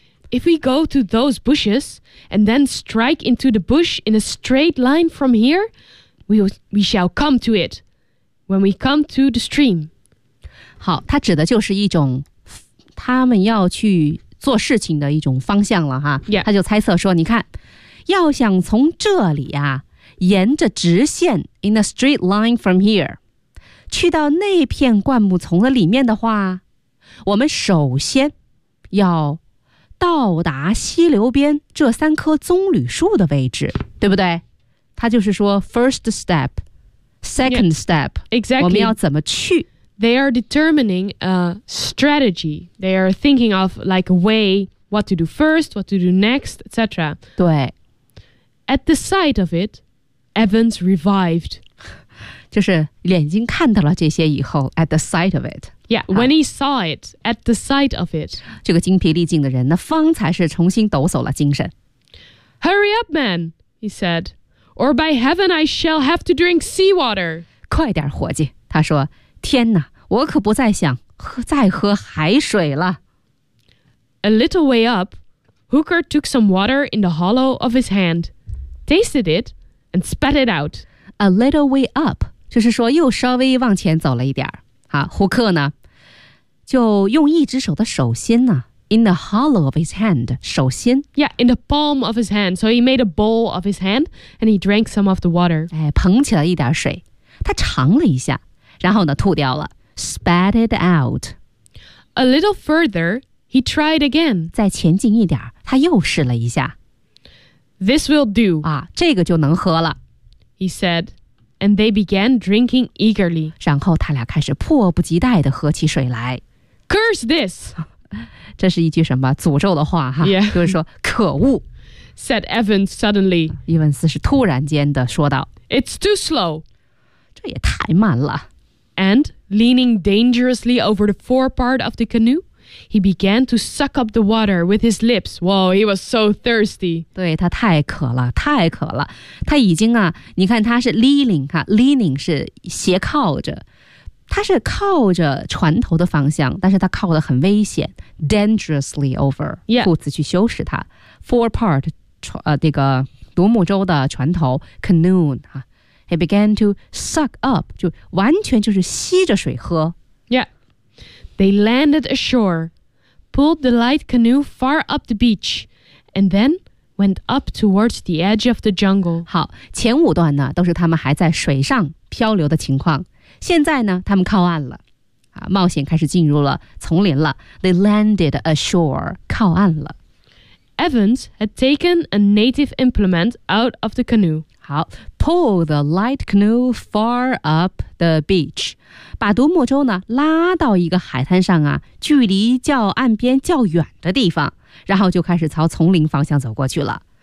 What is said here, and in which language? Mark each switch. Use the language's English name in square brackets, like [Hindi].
[English] If we go to those bushes and then strike into the bush in a straight line from here, we shall come to it when we come to the stream. [Chinese] 好，它指的就是一种他们要去做事情的一种方向了哈。 [English] Yeah. [Chinese] 他就猜测说，你看，要想从这里啊，沿着直线 [English] in a straight line from here, [Chinese] 去到那片灌木丛的里面的话，我们首先要到达溪流边这三棵棕榈树的位置，对不对？他就是说 [English] first step, second step, yeah, exactly. [Chinese] 我们要怎么去？ [English] They are determining a strategy. They are thinking of like a way, what to do first, what to do next, etc. [Chinese] 对。 [English] At the sight of it, Evans revived. [Chinese] 就是眼睛看到了这些以后 [English] at the sight of it. Yeah, when he saw it, at the sight of it. [Chinese] 这个精疲力尽的人呢，方才是重新抖擞了精神。 [English] Hurry up, man, he said, or by heaven I shall have to drink seawater. [Chinese] 快点，伙计，他说，天哪，我可不再想喝，再喝海水了。 [English] A little way up, Hooker took some water in the hollow of his hand, tasted it, and spat it out. A little way up, [Chinese] 就是说又稍微往前走了一点儿。胡克呢就用一只手的手心呢 [English] in the hollow of his hand, [Chinese] 手心 [English] Yeah, in the palm of his hand. So he made a bowl of his hand and he drank some of the water. [Chinese] 哎，捧起了一点水，他尝了一下，然后呢吐掉了 [English] spat it out. A little further, he tried again. [Chinese] 再前进一点，他又试了一下 [English] This will do. [Chinese] 啊，这个就能喝了 [English] He said,And they began drinking eagerly. [Chinese] 然后他俩开始迫不及待地喝起水来。 [English] Curse this! [Chinese] 这是一句什么诅咒的话哈、 [English] yeah. [Chinese] 就是说可恶。 [English] Said Evans suddenly. [Chinese] 伊文斯是突然间地说道。 [English] It's too slow. [Chinese] 这也太慢了。 [English] And leaning dangerously over the forepart of the canoe, he began to suck up the water with his lips. Wow, he was so thirsty. [Chinese] 对他太渴了太渴了。他已经啊你看他是 leaning, 哈 leaning 是斜靠着。他是靠着船头的方向但是他靠得很危险 [English] dangerously over, [Chinese] 裤子去修饰他。 Forepart, 这个独木舟的船头 canoe, 哈 [English] he began to suck up, [Chinese] 就完全就是吸着水喝。 [English] Yeah. They landed ashore, pulled the light canoe far up the beach, and then went up towards the edge of the jungle. [Chinese] 好，前五段呢都是他们还在水上漂流的情况。现在呢，他们靠岸了，冒险开始进入了丛林了。 [English] They landed ashore, [Chinese] 靠岸了。 [English] Evans had taken a native implement out of the canoe. 好 pull the light canoe far up the beach. [Chinese] 把独木舟呢拉到一个海滩上啊，距离较岸边较远的地方，然后就开始朝丛林方向走过去了。